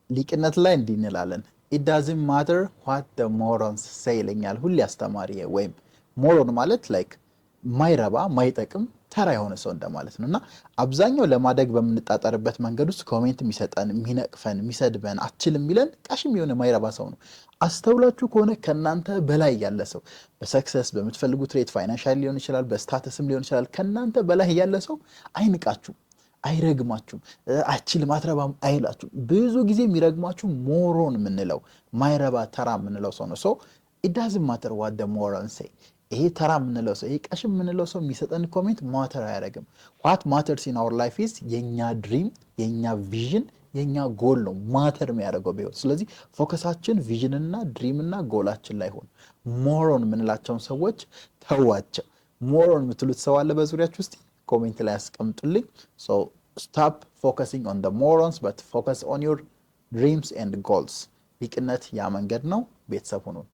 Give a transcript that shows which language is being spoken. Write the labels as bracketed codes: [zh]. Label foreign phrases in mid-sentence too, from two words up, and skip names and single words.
[am] ሊቅነት ላይ እንዲህ እንላለን [en] it doesn't matter what the morons say [am] ይለኛል ሁሌ አስተማሪ ወይም ሞሮን ማለት ላይክ ማይረባ ማይጠቅም ተራ የሆነ ሰው እንደማለት ነውና አብዛኛው ለማደግ በምንጣጣርበት መንገድ ውስጥ ኮሜንት የሚሰጠን የሚነቅፈን የሚሰድበን አችልም የሚለን ቀሽም የሆነ ማይረባ ሰው ነው አስተውላችሁ ከሆነ ከናንተ በላይ ያለ ሰው በሰክሰስ በምትፈልጉት ሬት ፋይናንሻል ሊሆን ይችላል በስታተስም ሊሆን ይችላል ከናንተ በላይ ያለ ሰው አይንቃችሁ አይረግማችሁ አችልም አትረባም አይላችሁ ብዙ ጊዜ የሚረግማችሁ ሞሮን ምንለው ማይረባ ተራ ምንለው ሰው ነው [en] so it doesn't matter what the morons say [am] ይሄ ተራ ምንለው ሰው ይሄ ቀሽም ምንለው ሰው የሚሰጠን ኮሜንት ማተር አያደርግም [en] what matters in our life is [am] የኛ ድሪም የኛ ቪዥን የኛ ጎል ነው ማተር የሚያደርገው በህይወት ስለዚህ ፎከሳችን ቪዥንና ድሪምና ጎላችን ላይ ሆነ ሞሮን ምንላቸውን ሰዎች ተዋቸው ሞሮን የምትሉት ሰው አለ በዙሪያችሁ ውስጥ ኮሜንት ላይ አስቀምጡልኝ [en] so stop focusing on the morons but focus on your dreams and goals [am] ሊቅነት ያ መንገድ ነው ቤተሰብ ሁኑ